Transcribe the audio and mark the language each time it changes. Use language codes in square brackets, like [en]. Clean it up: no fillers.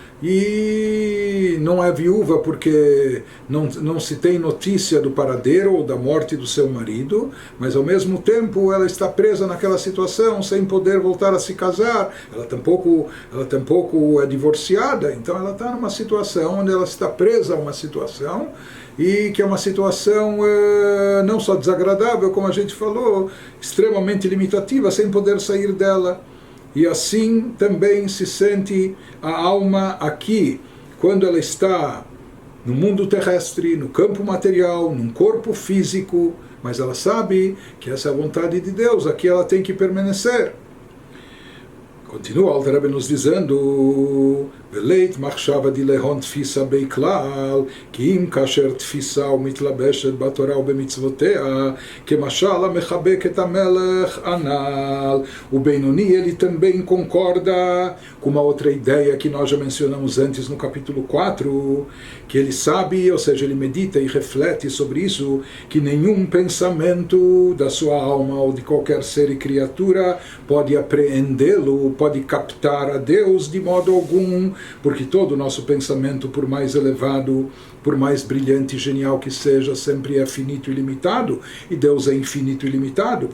[pt] e não é viúva porque não se tem notícia do paradeiro ou da morte do seu marido, mas ao mesmo tempo ela está presa naquela situação sem poder voltar a se casar, ela tampouco é divorciada, então ela está numa situação onde ela está presa a uma situação, e que é uma situação não só desagradável, como a gente falou, extremamente limitativa, sem poder sair dela. E assim também se sente a alma aqui, quando ela está no mundo terrestre, no campo material, num corpo físico, mas ela sabe que essa é a vontade de Deus, aqui ela tem que permanecer. Continua o Alter Rebbe nos dizendo: [he] ולית מחשבה דלהון תפיסה בכלל, כי אם כאשר תפיסה ומתלבשת בתורה ובמצוותיה, כמשל המחבק את המלך הנ"ל. [pt] O Benoni, ele também concorda com uma outra ideia que nós já mencionamos antes no capítulo 4, que ele sabe, ou seja, ele medita e reflete sobre isso, que nenhum pensamento da sua alma ou de qualquer ser e criatura pode apreendê-lo, pode captar a Deus de modo algum, porque todo o nosso pensamento, por mais elevado, por mais brilhante e genial que seja, sempre é finito e limitado, e Deus é infinito e limitado.